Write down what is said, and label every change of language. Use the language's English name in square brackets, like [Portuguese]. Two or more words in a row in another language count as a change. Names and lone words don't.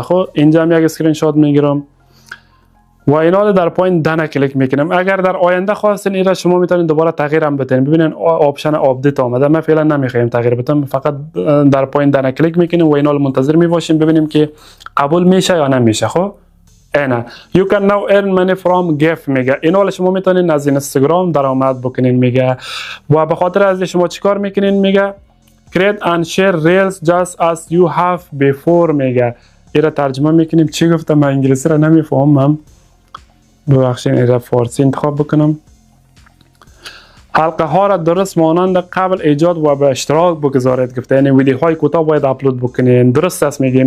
[Persian] خب اینجا هم یک [English] screen shot [Persian] میگیرم و اینا در پایین دن کلیک میکنم. اگر در آینده خواستین ایرا شما میتونین دوباره تغییر هم بدین. ببینین [English] option update [Persian] آمده. ما فعلا نمیخوایم تغییر بدیم، فقط در پایین دن کلیک میکنیم و اینا منتظر میباشیم ببینیم که قبول میشه یا نمیشه. خب اینا [English] you can now earn money from gift [Persian] میگه. اینا شما میتونین از اینستاگرام درآمد بکنین میگه و به خاطر از شما چیکار میکنین میگه [English] create and share reels just as you have before [Persian] میگه. ایرا ترجمه میکنیم. چی گفتم من انگلیسی را نمیفهمم، ببخشید ایرا فارسی انتخاب بکنم. حلقه ها را درست مانند قبل ایجاد و به اشتراک بگذارید گفته، یعنی ویدیوهای کوتاه باید اپلود بکنین. درست است میگیم.